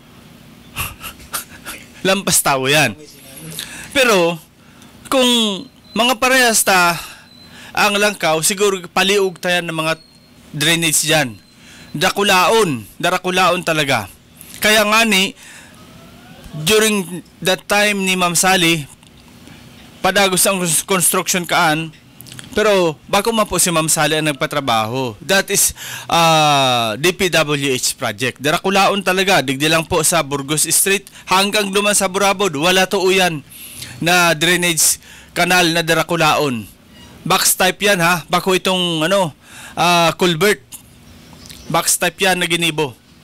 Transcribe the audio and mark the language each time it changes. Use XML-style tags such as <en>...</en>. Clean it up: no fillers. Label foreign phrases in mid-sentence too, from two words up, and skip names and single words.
<bik>Lampas tao yan. Pero, kung mga parehas ang langkaw, siguro paliug tayo ng mga drainage dyan. Darakulaon talaga. Kaya nga ni,</bik> <en>during that time</en> <bik>ni Ma'am Sally, padagos ang construction kaan, pero bago man po si Ma'am Sally ang nagpatrabaho. That is DPWH project. Darakulaon talaga, digdi lang po sa Burgos Street hanggang duman sa Burabod. Wala to uyan na drainage kanal na darakulaon.</bik> <en>Box type</en> <bik>yan ha, bako itong culvert.</bik> <en>Box type</en> <bik>yan na ginibo.</bik>